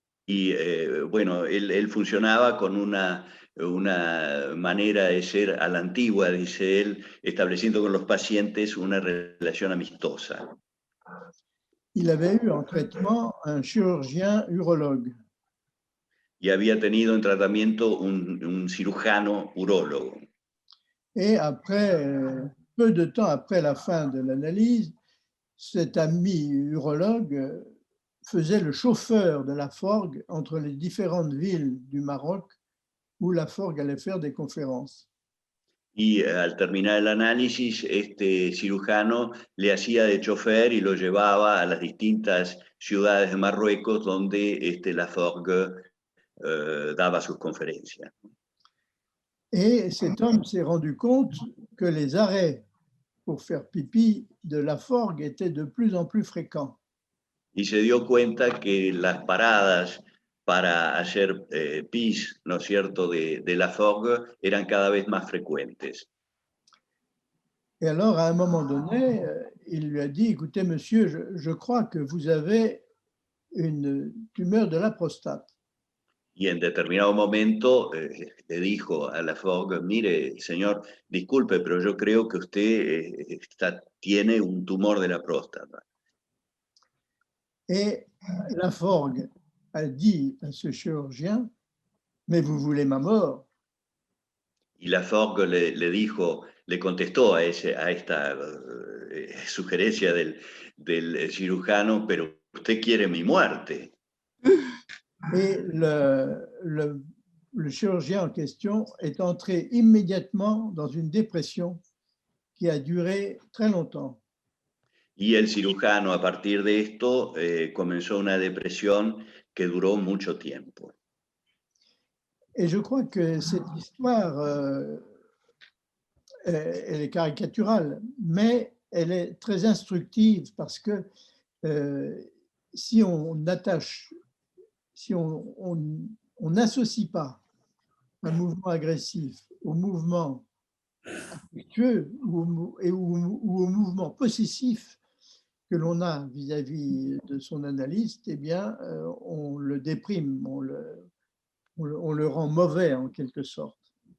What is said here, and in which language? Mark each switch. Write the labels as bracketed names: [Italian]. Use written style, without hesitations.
[Spanish] Y bueno, él funcionaba con una manera de ser a la antigua, dice él, estableciendo con los pacientes una relación amistosa. [French] Il avait eu en traitement un chirurgien urologue. [Spanish] Y había tenido en tratamiento un cirujano urólogo. [French] Et après, peu de temps après la fin de l'analyse, cet ami urologue faisait le chauffeur de Laforgue entre les différentes villes du Maroc où Laforgue allait faire des conférences. [Spanish] Y al terminar el análisis, este cirujano le hacía de chofer y lo llevaba a las distintas ciudades de Marruecos donde Laforgue daba sus conferencias. [French] Et cet homme s'est rendu compte que les arrêts pour faire pipi de Laforgue étaient de plus en plus fréquents. [Spanish] Y se dio cuenta que las paradas para hacer pis, ¿no es cierto?, de Laforgue eran cada vez más frecuentes. [French] Et alors, à un moment donné, il lui a dit, écoutez, monsieur, je crois que vous avez une tumeur de la prostate. [Spanish] Y en determinado momento le dijo a Laforgue, mire, señor, disculpe, pero yo creo que usted tiene un tumor de la próstata. [French] Et Laforgue a dit à ce chirurgien, mais vous voulez ma mort? [Spanish] Y Laforgue le dijo, le contestó a esta sugerencia del cirujano, pero usted quiere mi muerte. [French] Et le chirurgien en question est entré immédiatement dans une dépression qui a duré très longtemps. [Spanish] Y el cirujano, a partir de esto, comenzó una depresión que duró mucho tiempo. [French] Et je crois que cette histoire, elle est caricaturale, mais elle est très instructive parce que si on attache, si on n'associe pas un mouvement agressif au mouvement affectueux ou au mouvement possessif que l'on a vis-à-vis de son analyste, eh bien, on le déprime, on le rend mauvais en quelque sorte.